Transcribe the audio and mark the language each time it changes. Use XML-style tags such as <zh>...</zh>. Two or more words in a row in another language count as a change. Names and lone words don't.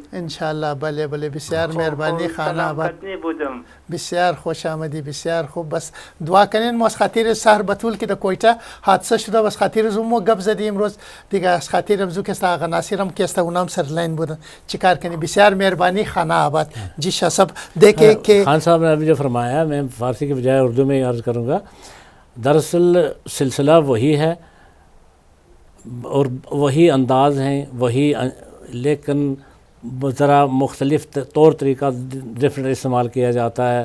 <fa>انشالله. بله بله بسیار مهربانی. خانه آباد بودم. بسیار خوش آمدی, بسیار خوب. بس دعا کنین. ما از خاطر سهر بتول که در کویتا حادثه شده, بس خاطر زوم گپ زدیم امروز دیگه, از خاطر امزو که آقا ناصرم که است اونام سر لین بودن چیکار کنی. بسیار مهربانی. خانه آباد.</fa> <ur>جی شاہ صاحب دیکھیں کہ خان صاحب نے ابھی جو فرمایا, میں فارسی کے بجائے اردو میں عرض کروں گا. دراصل سلسلہ وہی ہے اور وہی انداز ہیں وہی, لیکن ذرا مختلف طور طریقہ ڈفرینٹ استعمال کیا جاتا ہے.</ur>